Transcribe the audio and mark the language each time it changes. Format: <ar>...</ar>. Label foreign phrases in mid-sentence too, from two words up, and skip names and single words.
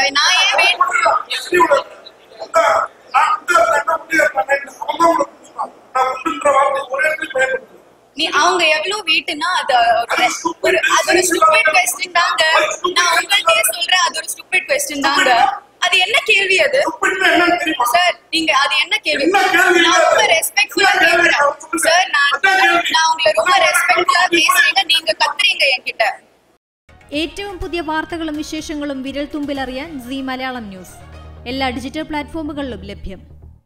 <ta>நான் ஏன் வெயிட் அவங்க எவ்வளவு வெயிட்னா அது ஒரு</ta> <en>stupid question</en> <ta>தாங்க. நான் உங்கள்கிட்ட சொல்றேன் அது ஒரு</ta> <en>stupid question</en> <ta>தாங்க. அது என்ன கேள்வி அது? சார் நீங்க அது என்ன கேள்வி? நான் ரொம்ப ரெஸ்பெக்ட்ஃபுல்லா கேக்குறேன் சார். நான் உங்களை ரொம்ப ரெஸ்பெக்ட்ஃபுல்லா பேசுறீங்க, நீங்க கத்துறீங்க என்கிட்ட.</ta> <ml>ഏറ്റവും പുതിയ വാർത്തകളും വിശേഷങ്ങളും വിരൽ തുമ്പിലറിയാൻ സീ മലയാളം ന്യൂസ് എല്ലാ</ml> <en>digital platforms</en> <ml>ലഭ്യം.</ml>